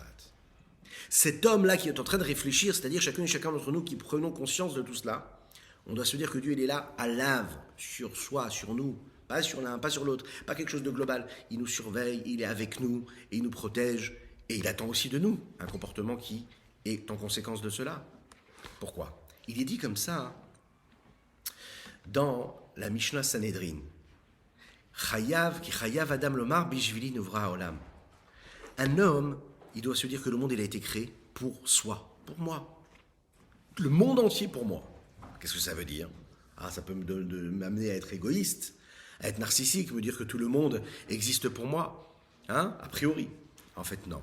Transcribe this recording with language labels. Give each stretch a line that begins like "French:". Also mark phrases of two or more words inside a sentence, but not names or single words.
French: Cet homme-là qui est en train de réfléchir, c'est-à-dire chacun et chacun d'entre nous qui prenons conscience de tout cela, on doit se dire que Dieu, il est là à lave, sur soi, sur nous, pas sur l'un, pas sur l'autre, pas quelque chose de global. Il nous surveille, il est avec nous, et il nous protège, et il attend aussi de nous un comportement qui est en conséquence de cela. Pourquoi ? Il est dit comme ça dans la Mishnah Sanhedrin.
Hebrew: חייב, כי חייב אדם לומר בשבילי נברא העולם.
French: Un homme, il doit se dire que le monde il a été créé pour soi, pour moi. Le monde entier pour moi. Qu'est-ce que ça veut dire ? Ça peut m'amener à être égoïste, à être narcissique, me dire que tout le monde existe pour moi. A priori. En fait, non.